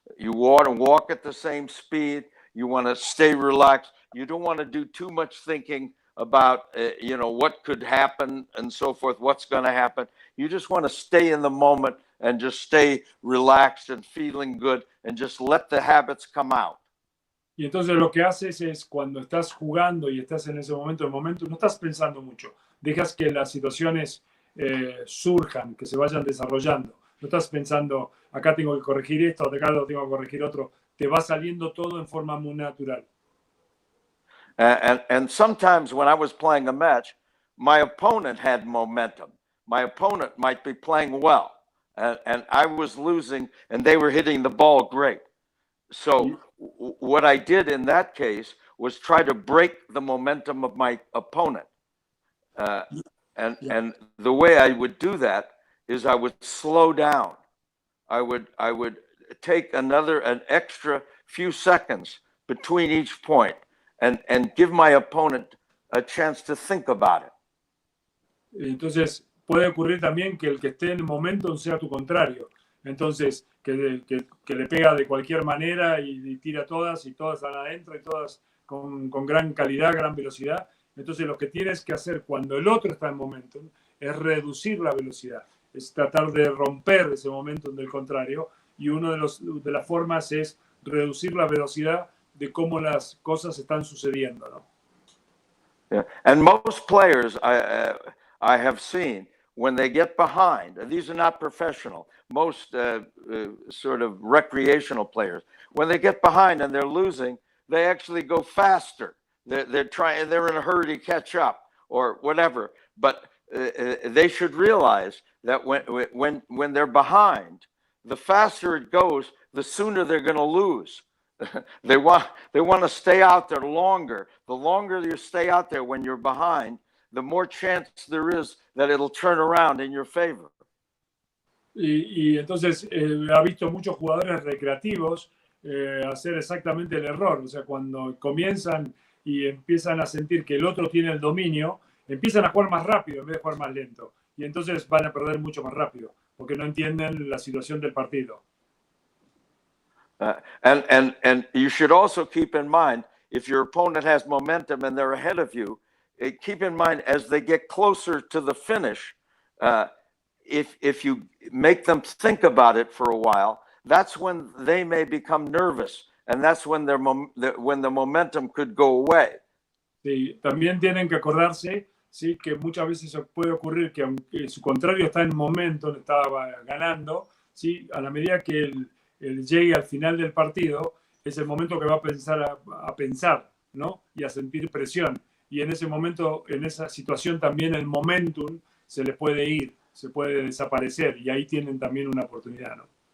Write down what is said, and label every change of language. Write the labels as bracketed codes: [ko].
[en] You want to walk at the same speed. You want to stay relaxed. You don't want to do too much thinking about you know, what could happen and so forth, what's going to happen. You just want to stay in the moment and just stay relaxed and feeling good and just let the habits come out. [es] Y entonces lo que haces es, cuando estás jugando y estás en ese momento, no estás pensando mucho. Dejas que las situaciones surjan, que se vayan desarrollando. No estás pensando, acá tengo que corregir esto, acá lo tengo que corregir otro. Te va saliendo todo en forma muy natural. [en] And sometimes when I was playing a match, my opponent had momentum. My opponent might be playing well, and I was losing, and they were hitting the ball great. So what I did in that case was try to break the momentum of my opponent. And the way I would do that is I would slow down. I would take an extra few seconds between each point and give my opponent a chance to think about it. [es] Entonces puede ocurrir también que el que esté en el momento sea tu contrario. Entonces, que le pega de cualquier manera y tira todas y todas están adentro y todas con gran calidad, gran velocidad. Entonces, lo que tienes que hacer cuando el otro está en momentum es reducir la velocidad, es tratar de romper ese momentum del contrario, y una de las formas es reducir la velocidad de cómo las cosas están sucediendo, ¿no? [en] Yeah. And most players I have seen, when they get behind, and these are not professional, most sort of recreational players, when they get behind and they're losing, they actually go faster. They're in a hurry to catch up or whatever. But they should realize that when they're behind, the faster it goes, the sooner they're going to lose. They want to stay out there longer. The longer you stay out there when you're behind, the more chance there is that it'll turn around in your favor. [es] Y entonces ha visto muchos jugadores recreativos hacer exactamente el error. O sea, cuando comienzan y empiezan a sentir que el otro tiene el dominio, empiezan a jugar más rápido en vez de jugar más lento. Y entonces van a perder mucho más rápido, porque no entienden la situación del partido. [en] And you should also keep in mind, if your opponent has momentum and they're ahead of you, keep in mind as they get closer to the finish, if you make them think about it for a while, that's when they may become nervous, and that's when when the momentum could go away. [es] Sí, también tienen que acordarse, sí, que muchas veces puede ocurrir que aunque su contrario está en momento, estaba ganando, sí, a la medida que él llegue al final del partido, es el momento que va a pensar, ¿no? Y a sentir presión. Y en ese momento, en esa situación también el momentum se le puede ir, se puede desaparecer, y ahí tienen también una oportunidad, ¿no?